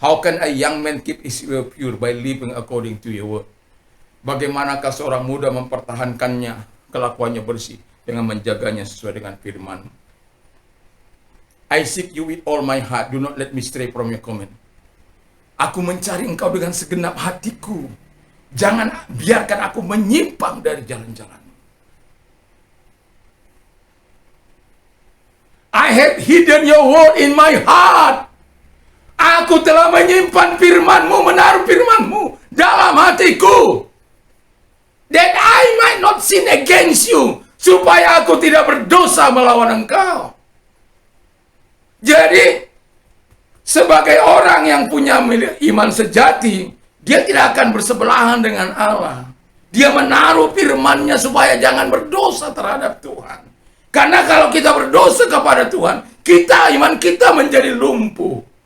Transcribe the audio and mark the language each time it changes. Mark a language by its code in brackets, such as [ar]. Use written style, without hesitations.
[en] How can a young man keep his will pure by living according to your word? [id] Bagaimanakah seorang muda mempertahankannya, kelakuannya bersih, dengan menjaganya sesuai dengan firman? [en] I seek you with all my heart, do not let me stray from your command. [id] Aku mencari engkau dengan segenap hatiku. Jangan biarkan aku menyimpang dari jalan-jalan. [en] I have hidden your word in my heart. [id] Aku telah menyimpan firman-Mu, menaruh firman-Mu dalam hatiku. [en] That I might not sin against you. [id] Supaya aku tidak berdosa melawan engkau. Jadi, sebagai orang yang punya iman sejati, dia tidak akan bersebelahan dengan Allah. Dia menaruh firman-Nya supaya jangan berdosa terhadap Tuhan. Karena kalau kita berdosa kepada Tuhan, iman kita menjadi lumpuh.